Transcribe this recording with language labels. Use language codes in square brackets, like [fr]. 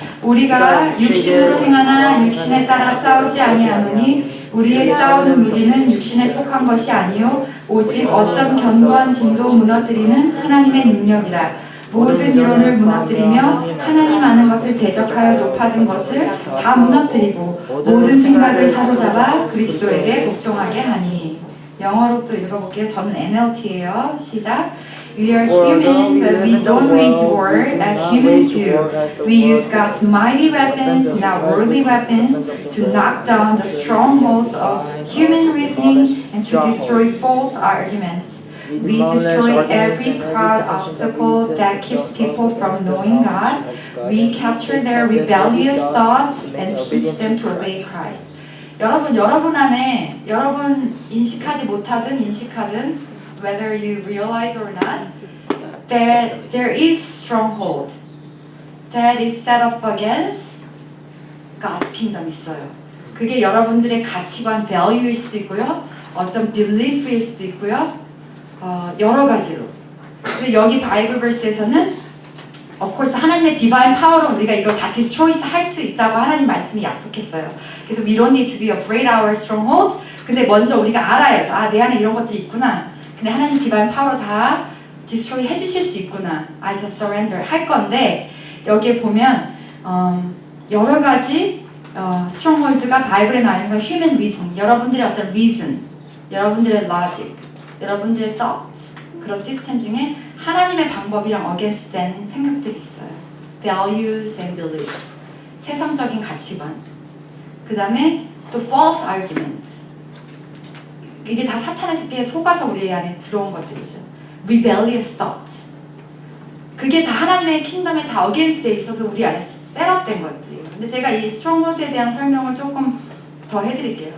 [ko] 우리가 육신으로 행하나 육신에 따라 싸우지 아니하노니 우리의 싸우는 무기는 육신에 속한 것이 아니요 오직 어떤 견고한 진도 무너뜨리는 하나님의 능력이라. 모든 이론을 무너뜨리며 하나님 아는 것을 대적하여 높아진 것을 다 무너뜨리고 모든 생각을 사로잡아 그리스도에게 복종하게 하니. 영어로 또 읽어볼게요. 저는 NLT예요. 시작. [en] We are human, but we don't wage war as humans do. We use God's mighty weapons, not worldly weapons, to knock down the strongholds of human reasoning and to destroy false arguments. We destroy every proud obstacle that keeps people from knowing God. We capture their rebellious thoughts and teach them to obey Christ. [ko] 여러분 안에 여러분 인식하지 못하든 인식하든 [en] whether you realize or not that there is stronghold. that is set up against God's kingdom [ko] 있어요. 그게 여러분들의 가치관, value일 수도 있고요. 어떤 belief일 수도 있고요. 여러 가지로. 그리고 여기 바이블 verse에서는 of course 하나님의 divine power로 우리가 이걸 다 destroy 할 수 있다고 하나님 말씀이 약속했어요. 그래서 [en] we don't need to be afraid of our strongholds. [ko] 근데 먼저 우리가 알아야죠. 아, 내 안에 이런 것들이 있구나. 근데 하나님 divine power로 다 destroy 해주실 수 있구나. [en] I just surrender [ko] 할 건데 여기에 보면 여러 가지 stronghold가 바이블에 나와 있는 건 human reason, 여러분들의 어떤 reason, 여러분들의 logic, 여러분들의 thoughts 그런 시스템 중에 하나님의 방법이랑 against 된 생각들이 있어요. [en] values and beliefs, [ko] 세상적인 가치관. 그 다음에 또 false arguments. 이게 다 사탄의 새끼에 속아서 우리 안에 들어온 것들이죠. [en] rebellious thoughts. [ko] 그게 다 하나님의 킹덤에 다 against에 있어서 우리 안에 셋업된 것들이에요. 근데 제가 이 stronghold에 대한 설명을 조금 더 해드릴게요.